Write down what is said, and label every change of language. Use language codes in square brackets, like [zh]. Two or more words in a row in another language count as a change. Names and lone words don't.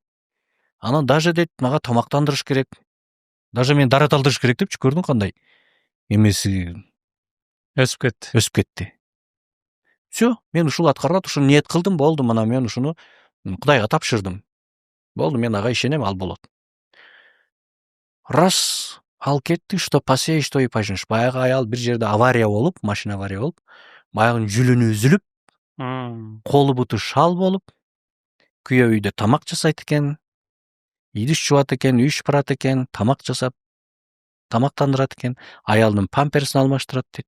[ky] Анан даже дейт, мага тамактандырыш керек. Даже мен дарат алдырыш керек депчи, көрдүң кандай эмеси Өсүп кетти. Все, мен ушул аткарылат, ушуну ниет кылдым, болду, мына мен ушуну Кудайга тапшырдым. Болду, мен ага ишенем, ал болот. Раз ал кетти, [ru] что посеешь, то и пожнешь. [ky] Баягы аял бир жерде авария болуп, машина авария болуп, баягынын жүлүнү үзүлүп, колу буту шал болуп, күйөө үйдө тамак жасайт экен, идиш жуат экен, үй шыпырат экен, тамак жасап, тамактандырат экен, аялдын памперсин алмаштырат дейт.